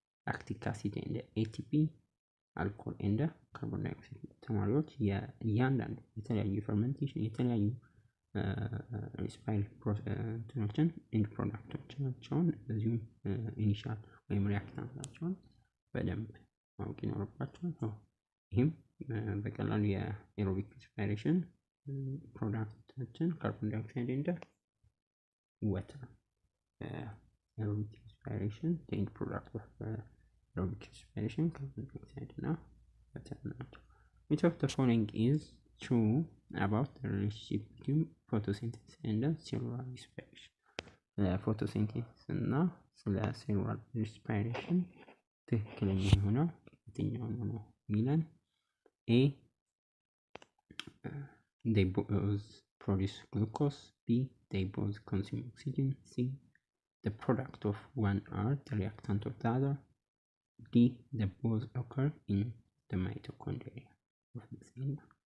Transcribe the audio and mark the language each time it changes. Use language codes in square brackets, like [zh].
[am] ላክቲክ አሲድ ኤንድ ኤቲፒ፣ አልኮል ኤንድ ካርቦን ዳይኦክሳይድ። ተማሪዎች እያንዳንዱ የተለያዩ ፈርመንቴሽን የተለያዩ ሪስፓይር ፕሮሰሶችን ኤንድ ፕሮዳክቶቻቸውን እንደዚሁም ኢኒሻል ወይም ሪአክታንታቸውን በደንብ ማወቅ ይኖርባቸዋል። ይህም በቀላሉ የኤሮቢክ ሪስፓይሬሽን ፕሮዳክቶችን ካርቦን ዳይኦክሳይድ ኤንድ water. [en] Aerobic respiration, the end product of aerobic respiration, carbon dioxide and water. Which of the following is true about the relationship between photosynthesis and cellular respiration? [am] Photosynthesis እና ስለ cellular respiration ትክክለኛ የሆነው የትኛው ነው ሚለን? [en] A. They both produce glucose. B. They both consume oxygen. C. The product of one are the reactant of the other. D. The both occur in the mitochondria of the cell.